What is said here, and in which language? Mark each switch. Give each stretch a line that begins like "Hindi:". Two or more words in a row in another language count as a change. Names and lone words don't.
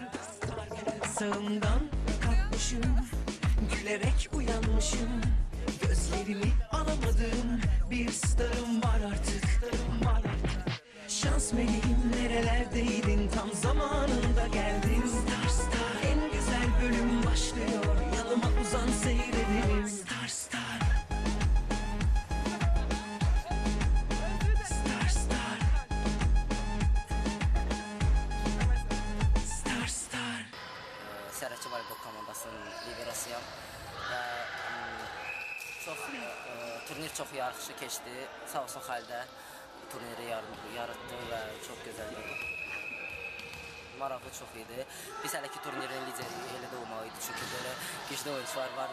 Turkish: Sağımdan kalkmışım, gülerek uyanmışım. Gözlerimi alamadığım bir starım var artık. Şans meleğim nerelerdeydin, tam zamanında geldin.
English: Star Star
Turkish: en güzel bölüm başlıyor, yanıma uzan seyredelim.
English: Star Star. Star Star. Star Star.
Azerbaijani: Sərəki voleybol komandasının liderasıyam və turnir çox yaxşı keçdi. Sağ olsun Xalidə turniri yaratdı və çox gözəl idi. Maraqlı çox idi. Biz hələ ki turnirin lideri elə də olmalıydı, çünki belə güclü oyuncular var.